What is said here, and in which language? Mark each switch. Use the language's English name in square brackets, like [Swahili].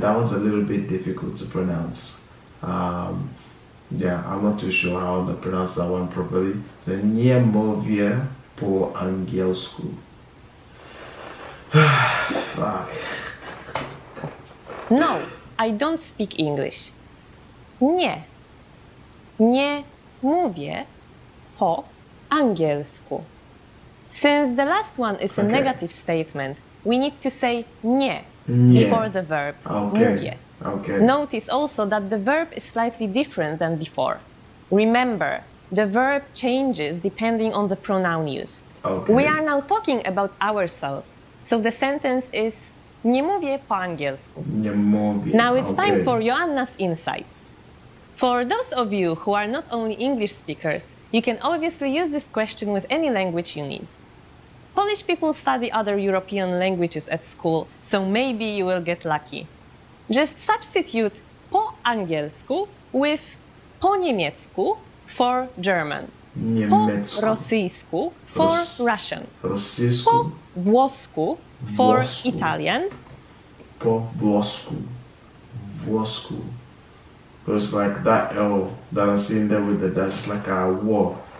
[English] That one's a little bit difficult to pronounce. Yeah, I'm not too sure how to pronounce that one properly. [Polish] So nie mówię po angielsku. [English] Fuck. No, I don't speak English. Nie. [Polish] Nie mówię po angielsku. [English] Since the last one is a negative statement, we need to say nie before the verb mówię. Notice also that the verb is slightly different than before. Remember, the verb changes depending on the pronoun used. We are now talking about ourselves, so the sentence is [Polish] nie mówię po angielsku. Nie mówię. [English] Now it's time for Joanna's insights. For those of you who are not only English speakers, you can obviously use this question with any language you need. Polish people study other European languages at school, so maybe you will get lucky. Just substitute [Polish] po angielsku [English] with [Polish] po niemiecku [English] for German, [Polish] po rosyjsku [English] for Russian, [Polish] po włosku [English] for Italian, [Polish] po włosku. [English] It's like that L that I'm seeing there with the dash, like a war.